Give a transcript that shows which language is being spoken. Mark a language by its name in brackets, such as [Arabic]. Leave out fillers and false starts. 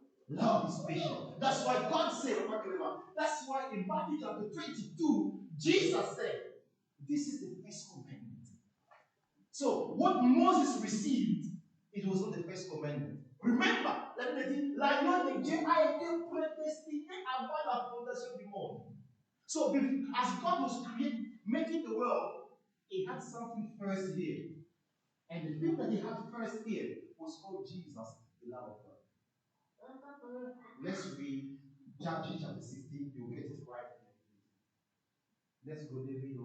[English] Love is patient. That's why God said, that's why in Matthew chapter 22, Jesus said, this is the first commandment. So, what Moses received, it was not the first commandment. Remember, [French] l'agneau de Dieu a été prédestiné avant la fondation du monde. [English] So, as God was making the world, He had something first here. And the thing that He had first here was called Jesus, the Lamb of God. Let's read Judges chapter 16. You'll get it right. Let's go there.